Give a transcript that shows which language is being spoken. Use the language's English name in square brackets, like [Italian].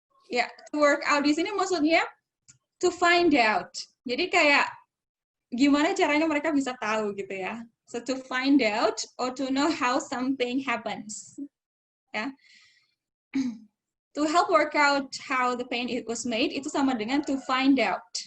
[English] Ya, to work out [Indonesian] di sini maksudnya [English] to find out. [Indonesian] Jadi kayak gimana caranya mereka bisa tahu gitu ya. [English] So to find out or to know how something happens. Ya. To help work out how the paint it was made [Indonesian] itu sama dengan [English] to find out.